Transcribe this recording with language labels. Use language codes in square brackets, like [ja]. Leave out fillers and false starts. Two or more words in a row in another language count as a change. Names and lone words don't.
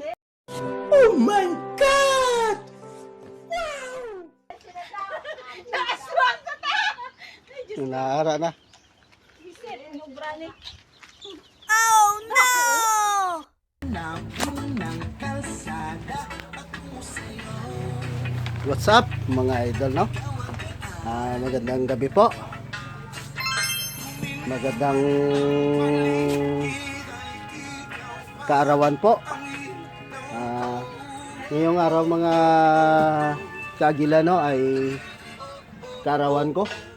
[en] Oh my God! [hil] Nakaswang ko ta. Naara na. [en] Oh no! What's up [tl] mga idol, no? Magandang gabi po. Magandang kaarawan po. Ngayong araw mga kaagila, no, ay kaarawan ko.